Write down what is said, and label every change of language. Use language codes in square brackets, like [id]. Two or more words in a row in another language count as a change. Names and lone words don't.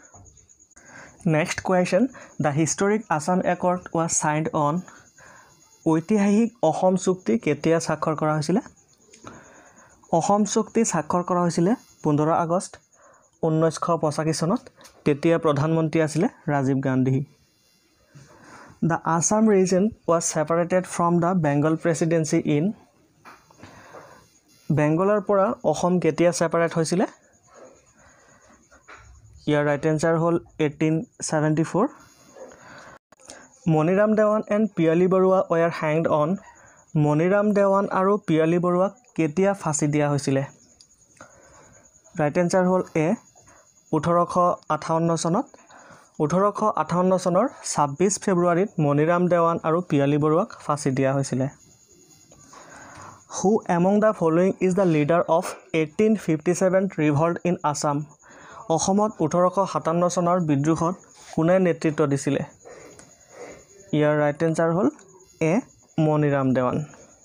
[en] Next question, the historic Assam Accord was signed on? [as] ঐতিহাসিক অসম চুক্তি কেতিয়া স্বাক্ষৰ কৰা হৈছিলে? অসম চুক্তি স্বাক্ষৰ কৰা হৈছিলে 15 আগষ্ট 1985 চনত। তেতিয়া প্ৰধানমন্ত্ৰী আছিলে ৰাজীৱ গান্ধী। [en] The Assam region was separated from the Bengal presidency in [as] বেংগলৰ পৰা অসম কেতিয়া ছেপাৰেট হৈছিলে? ইয়াৰ [en] right answer [as] হ'ল 1874। [en] Maniram Dewan and Piyali Barua were hanged on [as] মণিৰাম দেৱান আৰু পিয়ালি বৰুৱাক কেতিয়া ফাঁচি দিয়া হৈছিলে? [en] right answer [as] হ'ল এ 1858 চনত। 1858 চনৰ 26 ফেব্ৰুৱাৰীত মণিৰাম দেৱান আৰু পিয়ালি বৰুৱাক ফাঁচি দিয়া হৈছিলে। [en] Who among the following is the leader of 1857 revolt in Assam? [as] অসমত 1857 চনৰ বিদ্ৰোহত কোনে নেতৃত্ব দিছিলে? ইয়াৰ [en] right answer [as] হ'ল এ মণিৰাম দেৱান।